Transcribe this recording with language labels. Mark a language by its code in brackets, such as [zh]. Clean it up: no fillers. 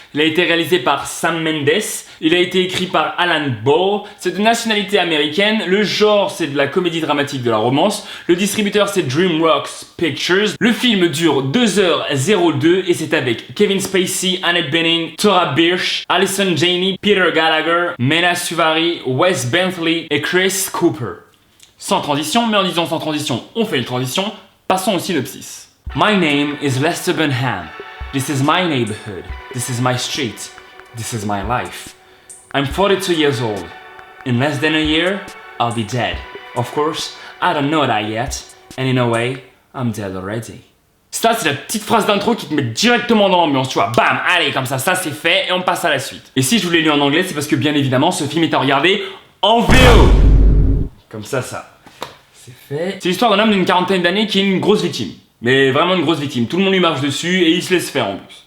[fr] Il a été réalisé par Sam Mendes, il a été écrit par Alan Ball, c'est de nationalité américaine, le genre c'est de la comédie dramatique de la romance, le distributeur c'est DreamWorks Pictures, le film dure 2h02 et c'est avec Kevin Spacey, Annette Bening, Thora Birch, Allison Janney, Peter Gallagher, Mena Suvari, Wes Bentley et Chris Cooper. Sans transition, mais en disant sans transition, on fait une transition, passons au synopsis. [en] My name is Lester Bunham. This is my neighborhood. This is my street. This is my life. I'm 42 years old. In less than a year, I'll be dead. Of course, I don't know that yet. And in a way, I'm dead already. [fr] Ça, c'est la petite phrase d'intro qui te met directement dans l'ambiance, tu vois. Bam, allez, comme ça c'est fait et on passe à la suite. Et si je vous l'ai lu en anglais, c'est parce que bien évidemment, ce film est à regarder en VO. Comme ça, c'est fait. C'est l'histoire d'un homme d'une quarantaine d'années qui est une grosse victime. Mais vraiment une grosse victime, tout le monde lui marche dessus et il se laisse faire en plus.